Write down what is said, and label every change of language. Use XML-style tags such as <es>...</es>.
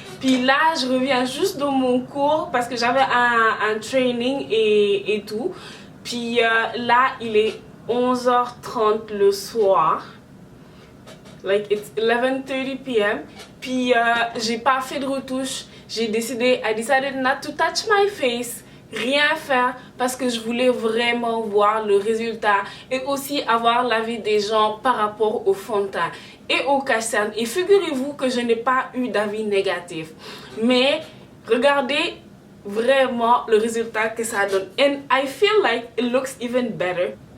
<fr>Puis là je reviens juste de mon cours parce que j'avais un training et tout. Puis là il est 11h30 le soir.</fr> <en>Like it's 11:30 p.m.</en> <fr>Puis j'ai pas fait de retouche.</fr> <en>I decided not to touch my face.</en> <fr>Rien faire parce que je voulais vraiment voir le résultat et aussi avoir l'avis des gens par rapport au fond de teint et au cache-cerne. Et figurez-vous que je n'ai pas eu d'avis négatif. Mais regardez vraiment le résultat que ça donne.</fr> <en>And I feel like it looks even better.</en>